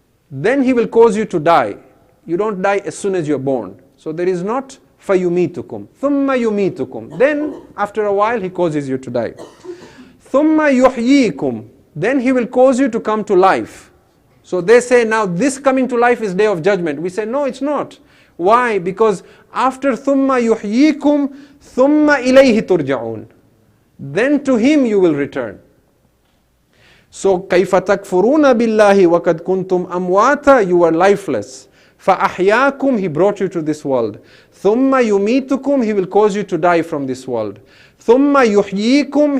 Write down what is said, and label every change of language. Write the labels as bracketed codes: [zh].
[en] Then He will cause you to die. You don't die as soon as you're born. So there is not [ar] فَيُمِيتُكُمْ. ثُمَّ يُمِيتُكُمْ. [en] Then after a while He causes you to die. [ar] ثُمَّ يُحْيِيكُمْ. [en] Then He will cause you to come to life. So they say now this coming to life is Day of Judgment. We say no, it's not. Why? Because after [ar] ثُمَّ يُحْيِيكُمْ ثُمَّ إِلَيْهِ تُرْجَعُونَ. [en] Then to Him you will return. [ar] So كَيْفَ تَكْفُرُونَ بِاللَّهِ وَقَدْ كُنْتُمْ أَمْوَاتًا. [en] You were lifeless. [ar] فَأَحْيَاكُمْ. [en] He brought you to this world. [ar] ثُمَّ يُمِيتُكُمْ. [en] He will cause you to die from this world. [ar] ثُمَّ يُحْيِيكُمْ.